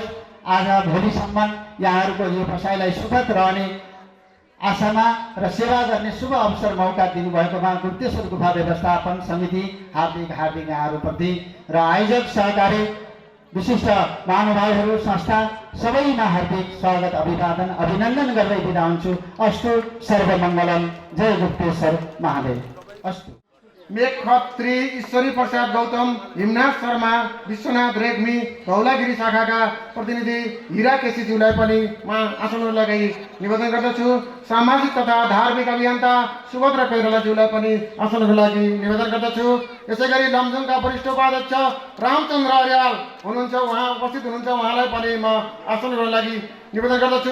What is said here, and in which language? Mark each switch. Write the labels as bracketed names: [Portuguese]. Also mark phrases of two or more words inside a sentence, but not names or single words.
[Nepali] आज भोलिसम्म यहाँहरूको यो बसाइलाई सुखद रहने आशामा र सेवा गर्ने शुभ अवसर मौका दिनुभएकोमा गुप्तेश्वर गुफा व्यवस्थापन समिति हार्दिक यहाँहरूप्रति र आयोजक सहकारी विशिष्ट महानुभावहरू संस्था सबैमा हार्दिक स्वागत अभिवादन अभिनन्दन गर्दै बिदा हुन्छु। [Sanskrit] अस्तु सर्वमङ्गलम। जय गुप्तेश्वर महादेव। अस्तु। [Nepali] मेघखत्री ईश्वरी प्रसाद गौतम हिमनाथ शर्मा विश्वनाथ रेग्मी धौलागिरी शाखाका प्रतिनिधि हिरा केसीज्यूलाई पनि म आसन लगाई निवेदन गर्दछु। सामाजिक तथा धार्मिक अभियन्ता सुभद्रा कोइरालाज्यूलाई पनि आसनको लागि निवेदन गर्दछु। यसैगरी लमजुङका वरिष्ठ उपाध्यक्ष रामचन्द्र अर्याल हुनुहुन्छ, उहाँ उपस्थित हुनुहुन्छ, उहाँलाई पनि म आसनको लागि निवेदन गर्दछु।